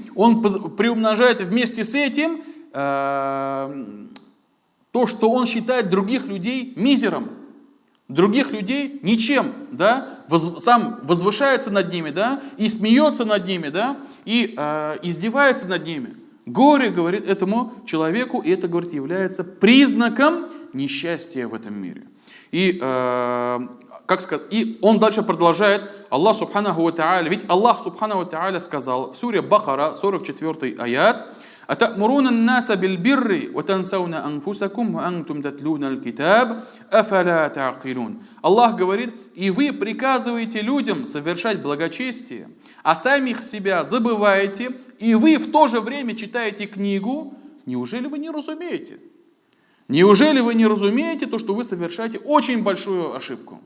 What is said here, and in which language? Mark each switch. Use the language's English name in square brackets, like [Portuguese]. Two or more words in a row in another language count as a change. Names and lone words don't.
[Russian] Он приумножает вместе с этим то, что он считает других людей мизером, других людей ничем, да, сам возвышается над ними, да, и смеется над ними, да, и издевается над ними. Горе, говорит, этому человеку, и это, говорит, является признаком несчастья в этом мире. И, как сказать, и он дальше продолжает, Аллах [Arabic] سبحانه وتعالى, [Russian] ведь Аллах [Arabic] سبحانه وتعالى [Russian] сказал в суре Бакара, 44 аят: [Arabic] «أتأمرون الناس بالبر وتنسون أنفسكم وأنتم تتلون الكتاب أفلا تعقلون». [Russian] Аллах говорит: и вы приказываете людям совершать благочестие, а самих себя забываете, и вы в то же время читаете книгу. Неужели вы не разумеете? Неужели вы не разумеете то, что вы совершаете очень большую ошибку?